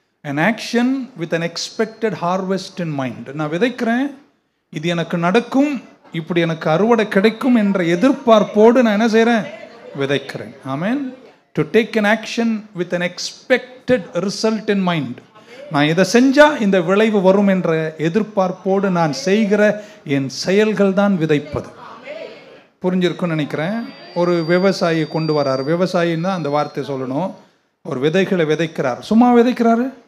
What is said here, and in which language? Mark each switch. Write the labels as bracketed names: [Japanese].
[English] an action with an expected harvest in mind. [Tamil] நான் விதைக்கிறேன், இது எனக்கு நடக்கும், இப்படி எனக்கு அறுவடை கிடைக்கும் என்ற எதிர்பார்ப்போடு நான் என்ன செய்கிறேன், விதைக்கிறேன். ஆமென். [English] to take an action with an expected result in mind. [Tamil] நான் இதை செஞ்சால் இந்த விளைவு வரும் என்ற எதிர்பார்ப்போடு நான் செய்கிற என் செயல்கள் தான் விதைப்பது. புரிஞ்சிருக்குன்னு நினைக்கிறேன். ஒரு விவசாயி கொண்டு வரார். விவசாயின்னு தான் அந்த வார்த்தை சொல்லணும். ஒரு விதைகளை விதைக்கிறார். சும்மா விதைக்கிறாரு?